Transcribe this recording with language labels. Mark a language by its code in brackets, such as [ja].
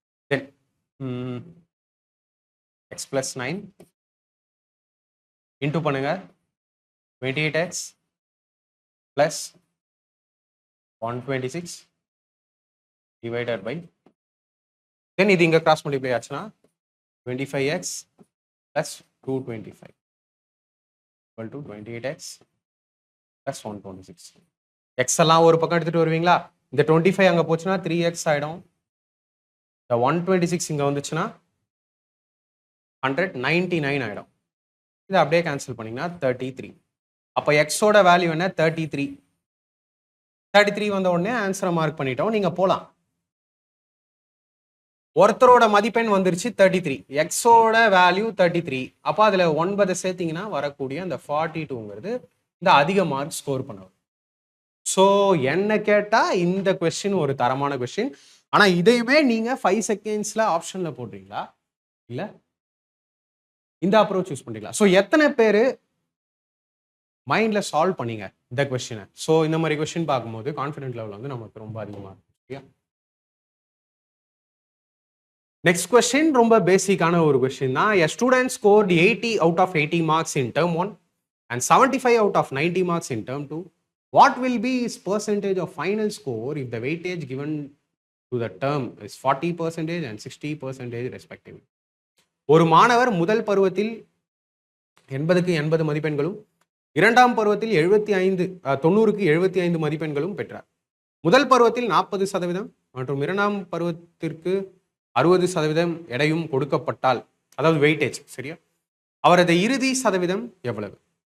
[en] then x plus 9 into [ta] பண்ணுங்க [en] 28x plus 126 divided by, then [ta] இது இங்க [en] cross multiply [ta] ஆச்சுன்னா [en] 25x plus 225 equal to 28x plus 126. [ta] x எல்லாம் ஒரு பக்கம் எடுத்துட்டு வருவீங்களா? இந்த 25 அங்க போச்சுன்னா 3x ஆயிடும். இந்த 126 இங்க வந்துச்சுன்னா 199 ஆயிடும். இதை அப்படியே கேன்சல் பண்ணீங்கன்னா 33. அப்போ எக்ஸோட வேல்யூ என்ன? 33. 33 வந்த உடனே ஆன்சரை மார்க் பண்ணிட்டோம். நீங்க போலாம். ஒருத்தரோட மதிப்பெண் வந்துருச்சு 33, எக்ஸோட வேல்யூ 33. அப்போ அதுல 9 சேர்த்தீங்கன்னா வரக்கூடிய அந்த 42ங்கிறது இந்த அதிக மார்க் ஸ்கோர் பண்ணவர். ஸோ என்ன கேட்டா இந்த கொஸ்டின் ஒரு தரமான கொஸ்டின். ஆனா இதையுமே நீங்க 5 செகண்ட்ஸ்ல ஆப்ஷன்ல போடுறீங்களா, இல்ல இந்த அப்ரோச் யூஸ் பண்றீங்களா? ஸோ எத்தனை பேரு மைண்ட்ல சால்வ் பண்ணீங்க இந்த கொஸ்டினை? ஸோ இந்த மாதிரி கொஸ்டின் பார்க்கும்போது கான்ஃபிடென்ட் லெவல் வந்து நமக்கு ரொம்ப அதிகமாக இருக்கும். நெக்ஸ்ட் கொஸ்டின் ரொம்ப பேசிக்கான ஒரு கொஸ்டின் தான். [en] A student scored 80 out of 80 marks in term 1 and 75 out of 90 marks in term 2. What will be his percentage of final score if the weightage given to the term is 40% and 60% respectively? [ta] ஒரு மாணவர் முதல் பருவத்தில் 80க்கு 80 மதிப்பெண்களும், இரண்டாம் பருவத்தில் 90க்கு 75 மதிப்பெண்களும் பெற்றார். முதல் பருவத்தில் 40% மற்றும் இரண்டாம் பருவத்திற்கு 60% எடையும் கொடுக்கப்பட்டால், அதாவது வெயிட்டேஜ், சரியா, அவரது இறுதி சதவீதம் எவ்வளவு?